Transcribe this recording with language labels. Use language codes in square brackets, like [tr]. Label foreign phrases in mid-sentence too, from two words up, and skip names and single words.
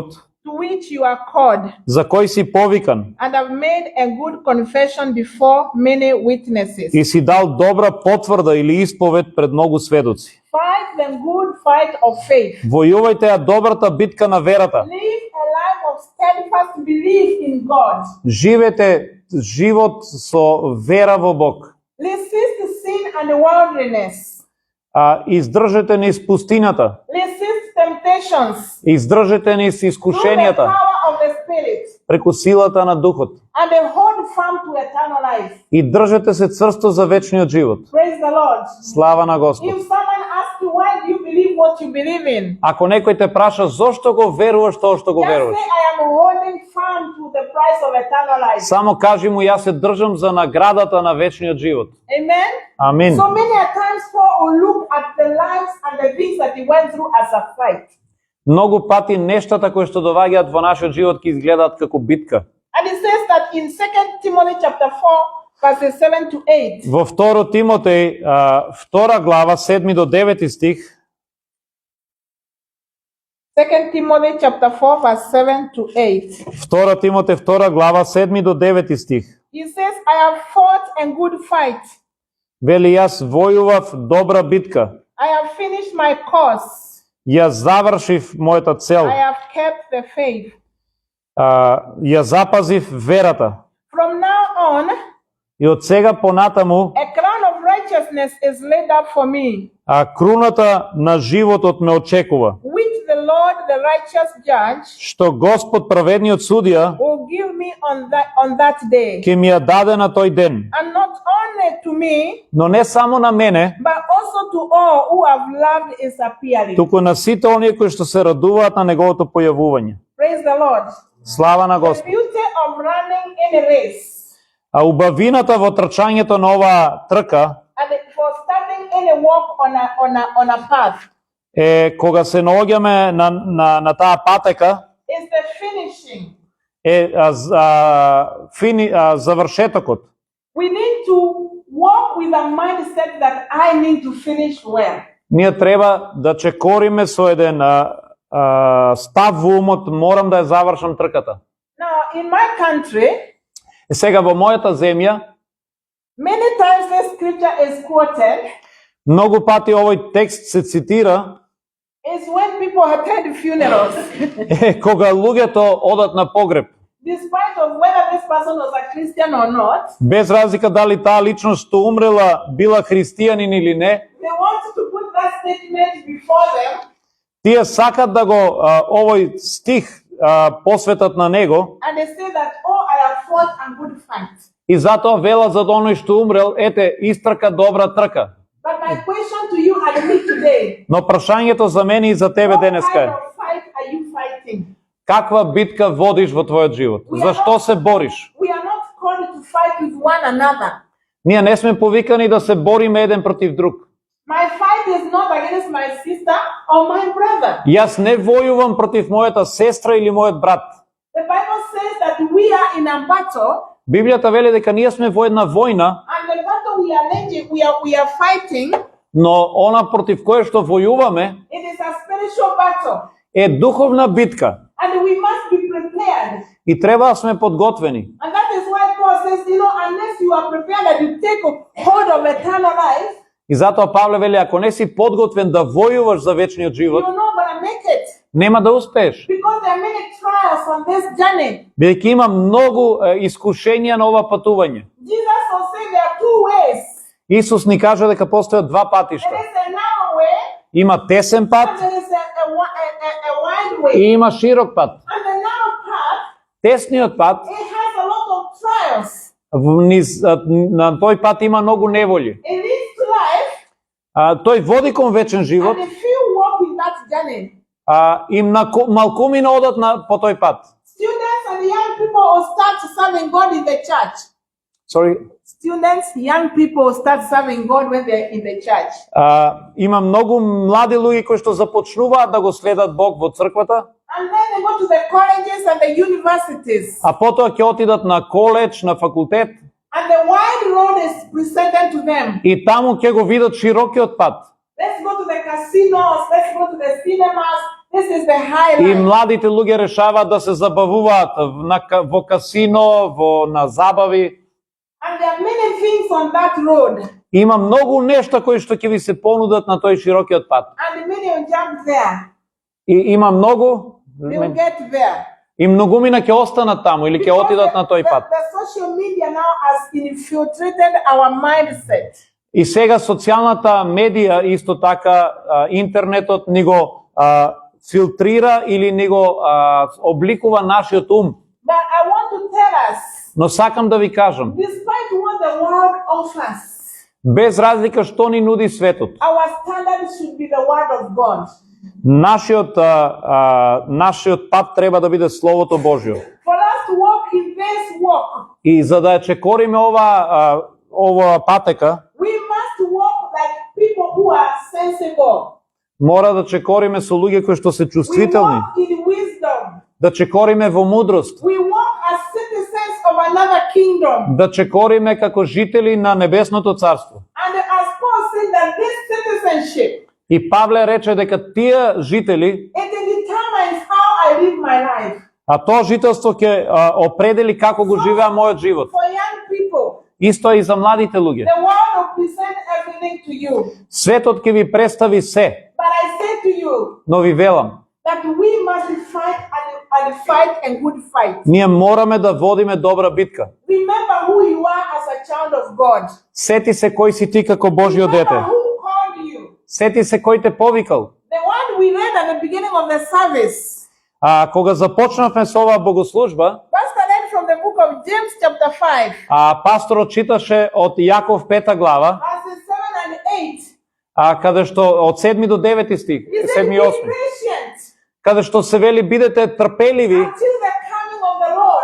[en] to which you are called, [mk] за кој си повикан, [en] and have made a good confession before many witnesses. [mk] и си дал добра потврда или исповед пред многу сведоци. [en] Fight the good fight of faith. [mk] Војувајте ја добрата битка на верата. [en] Live a life of steadfast belief in God. [mk] Живете живот со вера во Бог. [en] Resist sin and worldliness. [mk] Издржете низ пустината, [en] Resist temptations [mk] издржете низ [en] through the [mk] искушенијата [en] power of the Spirit. [mk] преку силата на Духот [en] And hold firm to eternal life. [mk] и држете се цврсто за вечниот живот. [en] Praise the Lord. [mk] Слава на Господ. [en] If someone asks you why do you believe what you believe in, [mk] Ако некој те праша зошто го веруваш тоа што го [en] just [mk] веруваш, [en] say I am holding firm to the price of eternal life. [mk] само кажи му јас се држам за наградата на вечниот живот. [en] Amen. [mk] Амин. [en] So many a times Paul will look at the lives and the things that he went through as a fight. [mk] Многу пати нештата кои што доаѓаат во нашиот живот ќе изгледаат како битка. [en] And it says that in 2 Timothy chapter 4 verses 7 to 8. [mk] Во 2 Тимотеј, 2 глава, 7 до 9 стих, [en] 2 Timothy chapter 4 verse 7 to 8. [mk] 2 Тимотеј, 2 глава, 7 до 9 стих. [en] He says, I have fought a good fight. [mk] Вели, јас војував добра битка, [en] I have finished my course. [mk] ја завршив мојата цел, [en] I have kept the faith. [mk] ја запазив верата. [en] From now on, [mk] И од сега понатаму, [en] a crown of righteousness is laid up for me, [mk] круната на животот ме очекува, [en] which the Lord, the righteous judge, [mk] што Господ, праведниот судија, [en] will give me on that day. [mk] ќе ми ја даде на тој ден. [en] And not only to me, [mk] Но не само на мене, [en] but also to all who have loved his appearing. [mk] туку на сите оние кои што се радуваат на неговото појавување. [en] Praise the Lord. [mk] Слава на [en] The [mk] Господ. [en] beauty of running any race [mk] А убавината во трчањето на оваа трка [en] and for starting any walk on a path [mk] е кога се наоѓаме на таа патека [en] is the finishing. [mk] е завршетокот. [en] We need to walk with a mindset that I need to finish well. [mk] Ние треба да чекориме со еден став во умот, морам да ја завршам трката. [en] Now, in my country, [mk] Сега во мојата земја, [en] many times this scripture is quoted [mk] многу пати овој текст се цитира [en] is when people attend funerals. [mk] кога луѓето одат на погреб. [en] Despite of whether this person was a Christian or not, [mk] Без разлика дали таа личност што умрела била христијанин или не, [en] they want to put that statement before them [mk] тие сакат да го овој стих посветат на него [en] and they say that, oh, I have fought a good fight. [mk] и затоа велат за оној што умрел, ете, истрка добра трка. [en] But my question to you and me today, [mk] Но прашањето за мене и за тебе [en] what [mk] денеска [en] kind [mk] е: [en] of fight are you fighting? [mk] каква битка водиш во твојот живот? Зашто се бориш? [en] We are not called to fight with one another. [mk] Ние не сме повикани да се бориме еден против друг. [en] My fight is not against my sister or my brother. [mk] Јас не војувам против мојата сестра или мојот брат. [en] The Bible says that we are in a battle, [mk] Библијата вели дека ние сме во една војна, [en] and the battle we are waging, we are fighting, [mk] но она против кое што војуваме [en] it is a spiritual battle, [mk] е духовна битка [en] and we must be prepared. [mk] и треба да сме подготвени. [en] And that is why Paul says, unless you are prepared that you take hold of eternal life, [mk] И затоа Павле вели, ако не си подготвен да војуваш за вечниот живот, [en] you're not going to make it. [mk] нема да успееш. [en] Because there are many trials on this journey. [mk] Бидејќи има многу искушенија на ова патување. [en] Jesus will say there are two ways. [mk] Исус ни кажа дека постојат два [en] There [mk] патишта. [en] is a narrow way, [mk] Има тесен пат [en] and there is a wide way. [mk] и има широк пат. [en] And the narrow path, [mk] Тесниот пат, [en] it has a lot of trials. [mk] на тој пат има многу неволји. [en] It leads to life, [mk] Тој води кон вечен живот, [en] and if you walk in that journey, [mk] и малкумина одат по тој пат. [en] students and young people will start serving God in the church. Sorry. Students, young people will start serving God when they're in the church. [mk] Има многу млади луѓе кои што започнуваат да го следат Бог во црквата, [en] And then they go to the colleges and the universities. [mk] а потоа ќе отидат на коледж, на факултет, [en] And the wide road is presented to them. [mk] и таму ќе го видат широкиот пат. [en] Let's go to the casinos, let's go to the cinemas. This is the [mk] И [en] highlight. [mk] младите луѓе решаваат да се забавуваат во касино, на забави. [en] And there are many things on that road. [mk] Има многу нешта кои што ќе ви се понудат на тој широкиот пат. [en] And many will jump there. [mk] И има многу [en] They will get there. [mk] и многумина ќе останат таму или ќе отидат на тој пат. [en] The social media now has infiltrated our mindset. [mk] И сега социјалната медија исто така интернетот ни го филтрира или ни го обликува нашиот ум. [en] But I want to tell us, [mk] Но сакам да ви кажам, [en] despite what the world offers, [mk] без разлика што ни нуди светот, [en] our standard should be the word of God. [mk] нашиот пат треба да биде Словото Божјо. [en] For us to walk in this walk, [mk] И за да ја чекориме ова патека, [en] we must walk like people who are sensible. [mk] мора да чекориме со луѓе кои што се [en] We [mk] чувствителни, [en] walk in wisdom. [mk] да чекориме во мудрост, [en] We walk as citizens of another kingdom. [mk] да чекориме како жители на небесното царство. [en] And as Paul said that this citizenship, [mk] И Павле рече дека тие жители, [en] it determines how I live my life. [mk] а тоа жителство ќе определи како го живеа мојот живот. [en] For young people, [mk] Исто е и за младите луѓе. [en] the world will present everything to you. [mk] Светот ќе ви представи се, [en] But I say to you [mk] но ви велам, [en] that we must fight and fight a good fight. [mk] ние мораме да водиме добра битка. [en] Remember who you are as a child of God. [mk] Сети се кој си ти како Божјо [en] Remember [mk] дете. [en] who called you. [mk] Сети се кој те повикал. [en] The one we read at the beginning of the service. [mk] Кога започнавме со оваа богослужба, [en] Pastor read from the book of James chapter 5, [mk] пасторот читаше од Јаков 5 глава, [en] verses 7 and 8. [mk] каде што од 7 до 9 стих, [en] He said, [mk] 7 [en] be [mk] и 8, [en] patient [mk] каде што се вели бидете трпеливи [en] until the coming of the Lord.